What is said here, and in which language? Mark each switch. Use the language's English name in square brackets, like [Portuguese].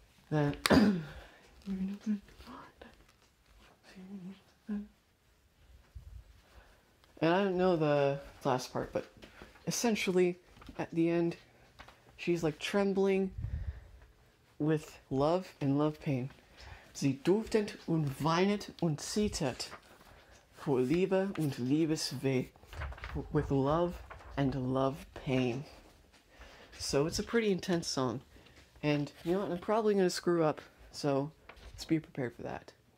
[English] Then and I don't know the last part, but essentially at the end she's trembling with love and love pain. [German] Sie duftet und weinet und zittert vor Liebe und Liebesweh, [English] with love and love pain. So it's a pretty intense song. And you know what, I'm probably going to screw up, so let's be prepared for that.